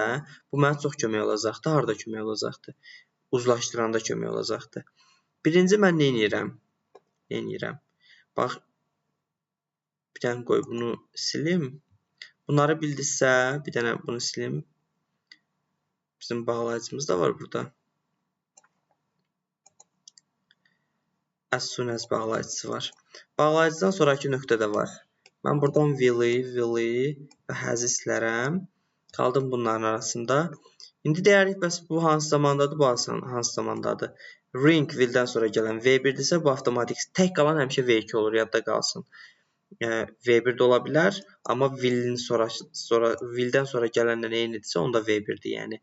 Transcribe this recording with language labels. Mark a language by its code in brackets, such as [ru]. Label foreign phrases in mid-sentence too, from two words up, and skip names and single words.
[az] Bu mənə çox kömək olacaqdır. Harada kömək olacaqdır? Uzlaşdıranda kömək olacaqdır. Birinci mən nə edirəm? Bax, bir dənə qoy bunu silim. Bunları bildirsə, bir dənə bunu silim. Bizim bağlayıcımız da var burada. [en] As soon as [az] bağlayıcısı var. Bağlayıcıdan sonraki nöqtə də var. Mən buradan will-i və has-i silərəm. Qaldım bunların arasında. İndi deyərik, bəs bu hansı zamandadır, bu hansı zamandadır? Ring will-dən sonra gələn V1-dirsə, bu avtomatik tək qalan həmişə V2 olur, yadda qalsın. V1 də ola bilər, amma will-dən sonra gələnlə eynidirsə, onda V1-dir, yəni.